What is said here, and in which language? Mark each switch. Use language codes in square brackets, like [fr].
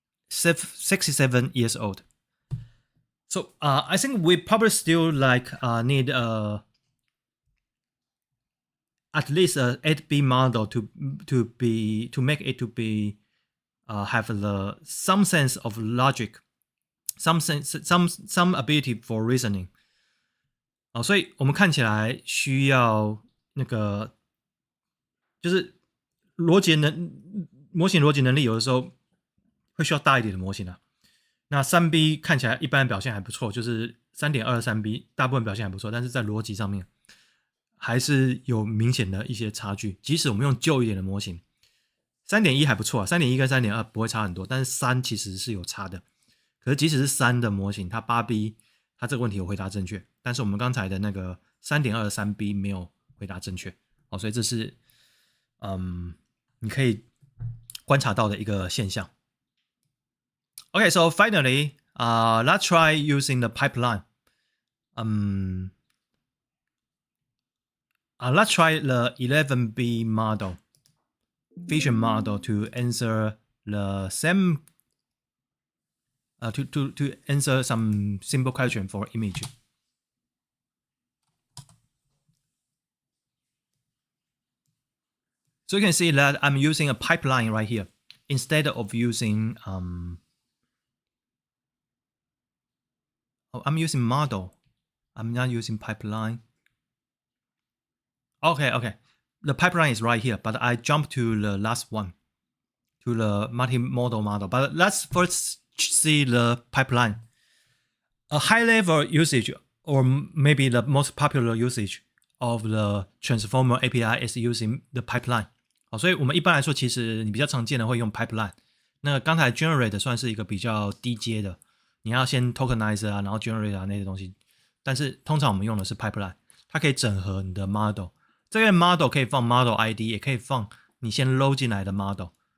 [en] 67 years old. So I think we probably still need at least a 8B model to make it to be have some sense of logic, some ability for reasoning. [zh] 所以我们看起来需要那个就是模型逻辑能力有的时候会需要大一点的模型啊。那 3B 看起来一般表现还不错，就是 3.2 3B 大部分表现还不错，但是在逻辑上面还是有明显的一些差距。即使我们用旧一点的模型 3.1 还不错啊， 3.1 跟 3.2 不会差很多，但是3其实是有差的。可是即使是3的模型，它 8B 它这个问题有回答正确，但是我们刚才的那个 3.2 3B 没有回答正确。所以这是你可以观察到的一个现象。 [en] Okay, so finally, let's try using the pipeline. Let's try the 11B model, vision model, to answer the same, to answer some simple question for image. So you can see that I'm using a pipeline right here instead of using I'm using model. I'm not using pipeline. Okay. The pipeline is right here, but I jumped to the last one, to the multimodal model. But let's first see the pipeline. A high-level usage, or maybe the most popular usage of the Transformer API is using the pipeline. [zh] 好，所以我们一般来说，其实你比较常见的会用 pipeline。那刚才 generate 算是一个比较低阶的，你要先 tokenize 啊，然后 generate 啊那些东西。但是通常我们用的是 pipeline， 它可以整合你的 model。这个 model 可以放 model ID， 也可以放你先 load 进来的 model。